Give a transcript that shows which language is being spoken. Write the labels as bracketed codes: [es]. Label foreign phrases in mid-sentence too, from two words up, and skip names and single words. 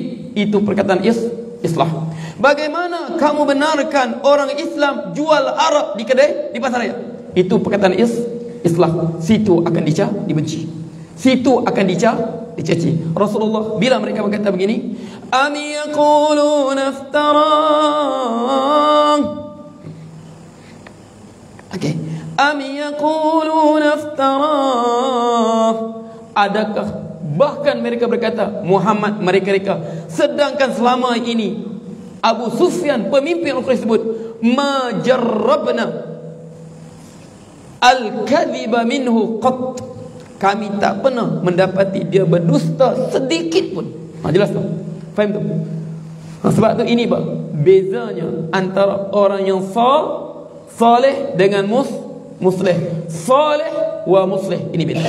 [ms] Itu perkataan islah. Bagaimana kamu benarkan orang Islam jual arak di kedai, di pasar raya? Itu perkataan islah. Situ akan dibenci. Situ akan dicaci. Rasulullah bila mereka berkata begini, [ar] أم يقولون افترى. [ms] Okey. [ar] أم يقولون افترى. [ms] Adakah bahkan mereka berkata Muhammad mereka, sedangkan selama ini Abu Sufyan pemimpin orang Quraisy sebut [ar] ما جربنا الكذب منه قط, [ms] kami tak pernah mendapati dia berdusta sedikit pun. Jelas tu? Faham tu? Sebab tu ini bezanya antara orang yang saleh dengan muslih. [ar] صالح ومصلح, [ms] ini beza.